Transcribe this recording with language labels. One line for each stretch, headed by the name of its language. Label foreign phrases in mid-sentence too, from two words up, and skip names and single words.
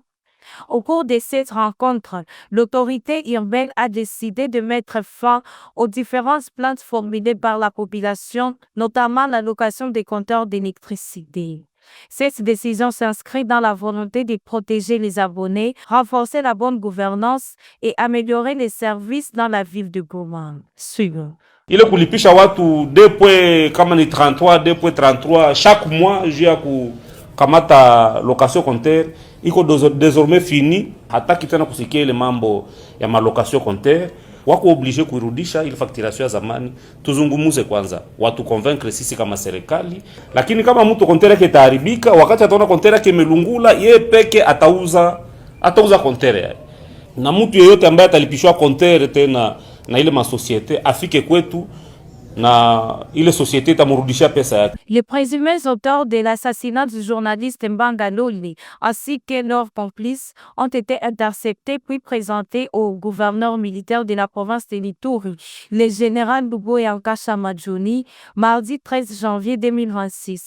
French: Au cours de cette rencontre, l'autorité urbaine a décidé de mettre fin aux différentes plaintes formulées par la population, notamment la location des compteurs d'électricité. Cette décision s'inscrit dans la volonté de protéger les abonnés, renforcer la bonne gouvernance et améliorer les services dans la ville de Goma. Suivant.
Swahili: Ile kulipisha watu 2.33
French: chaque mois
Swahili: juu ya kukamata
French: location compteur
Swahili: iko
French: désormais fini.
Swahili: Hataki tena kusikia ile mambo ya
French: malocation compteur,
Swahili: wako oblige kuirudisha ile facturation ya zamani. Tuzungumuze kwanza, watu convaincre sisi kama serikali, lakini kama mtu compteur yake itaharibika, wakati ataona compteur yake imelungula, yeye peke atauza compteur yake. Na mtu yeyote ambaye atalipishwa compteur tena na ile masociete afike kwetu na ile société tamurudisha pesa yake.
French: Les présumés auteurs de l'assassinat du journaliste Mbanga Loli ainsi que leurs complices ont été interceptés puis présentés au gouverneur militaire de la province de Lituri, le général Luboyanka Chamadjouni, mardi 13 janvier 2026.